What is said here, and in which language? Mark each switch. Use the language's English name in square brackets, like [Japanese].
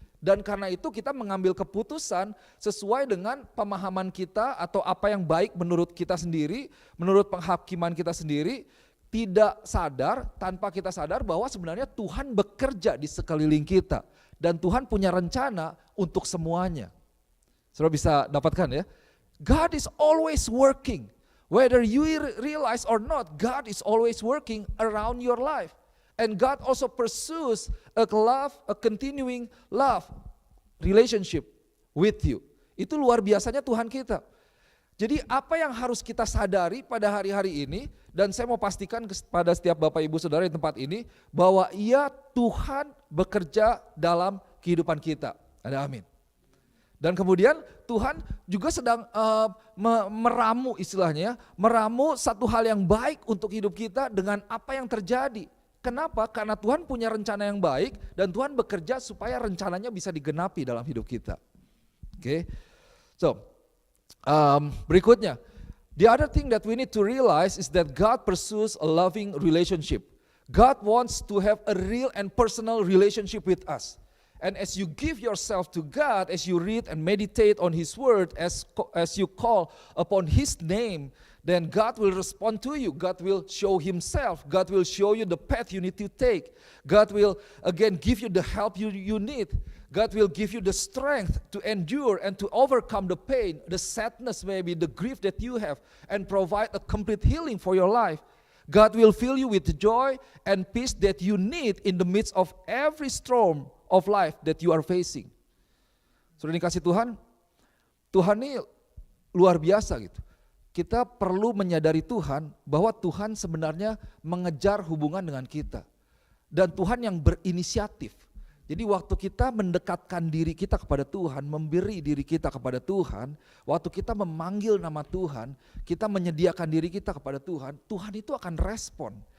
[Indonesian] Dan karena itu kita mengambil keputusan sesuai dengan pemahaman kita atau apa yang baik menurut kita sendiri, menurut penghakiman kita sendiri, tidak sadar, tanpa kita sadar bahwa sebenarnya Tuhan bekerja di sekeliling kita. Dan Tuhan punya rencana untuk semuanya. Saudara bisa dapatkan ya, [English] God is always working. Whether you realize or not, God is always working around your life. And God also pursues a continuing love relationship with you. [Indonesian] Itu luar biasanya Tuhan kita. Jadi apa yang harus kita sadari pada hari-hari ini, dan saya mau pastikan kepada setiap Bapak Ibu Saudara di tempat ini, bahwa Tuhan bekerja dalam kehidupan kita. Ada amin. Dan kemudian Tuhan juga sedang meramu istilahnya, meramu satu hal yang baik untuk hidup kita dengan apa yang terjadi. Kenapa? Karena Tuhan punya rencana yang baik dan Tuhan bekerja supaya rencananya bisa digenapi dalam hidup kita. Oke. So, berikutnya, [English] The other thing that we need to realize is that God pursues a loving relationship. God wants to have a real and personal relationship with us. And as you give yourself to God, as you read and meditate on His Word, as you call upon His name, then God will respond to you. God will show Himself. God will show you the path you need to take. God will again give you the help you need. God will give you the strength to endure and to overcome the pain, the sadness maybe, the grief that you have, and provide a complete healing for your life. God will fill you with joy and peace that you need in the midst of every storm of life that you are facing. [Indonesian] Sudah dikasih Tuhan, Tuhan ini luar biasa gitu. Kita perlu menyadari Tuhan bahwa Tuhan sebenarnya mengejar hubungan dengan kita. Dan Tuhan yang berinisiatif. Jadi waktu kita mendekatkan diri kita kepada Tuhan, memberi diri kita kepada Tuhan, waktu kita memanggil nama Tuhan, kita menyediakan diri kita kepada Tuhan, Tuhan itu akan respon.